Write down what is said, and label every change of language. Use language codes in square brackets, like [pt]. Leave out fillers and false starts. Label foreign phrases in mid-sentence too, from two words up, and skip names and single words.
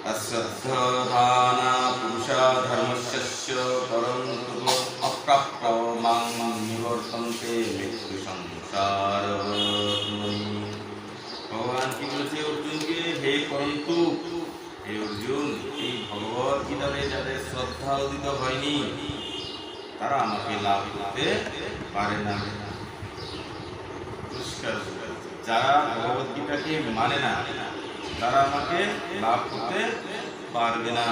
[sa] अश्रद्धाना पुरुषा धर्मस्य परन्तु अप्राप्तो मां निवर्तन्ते मृत्यु संसार। [bn] ভগবান কী বলেছে অর্জুনকে, হে পরন্তু, হে অর্জুন, এই ভগবত গীতাতে যাদের শ্রদ্ধা উদিত হয়নি তারা আমাকে লাভ করতে পারে না। যারা ভগবত গীতাকে মানে না তারা আমাকে লাভ করতে পারবে না।